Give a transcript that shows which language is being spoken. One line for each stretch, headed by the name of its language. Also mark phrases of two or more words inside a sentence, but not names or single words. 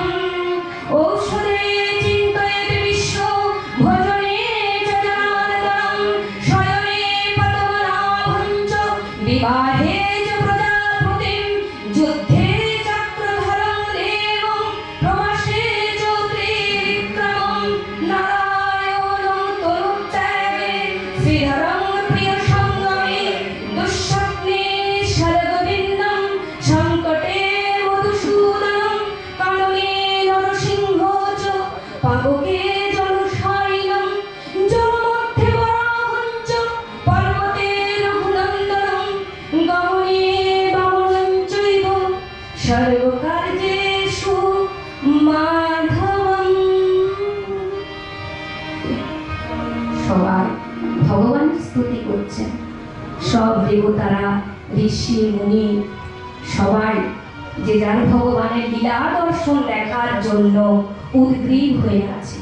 Sanskrit: ঔষধে চিন্তয়েৎ বিষ্ণু ভজনে চ জনার্দনং শয়নে পদ্মনাভং চ বিবাহে চ প্রজাপতিং যুদ্ধে চক্রধরং দেবং প্রবাসে চ ত্রিবিক্রমং নারায়ণং তনুত্যাগে শ্রীধরং প্রিয় সঙ্গমে দুঃস্বপ্নে শরগোবিন্দং সংকটে মধুসূদনং কাননে নরসিংহ চ পাবকে জলশয়নং জলমধ্যে বরাহং চ পর্বতে রঘুনন্দনং গমনে বামনং চৈব সর্বকার্যেষু মাধবং।
Bangla: সবাই ভগবানের স্তুতি করছেন, সব দেবতারা ঋষি মুনি সবাই যে যার ভগবানের লীলা দর্শন দেখার জন্য উদ্গ্রীব হয়ে আছে।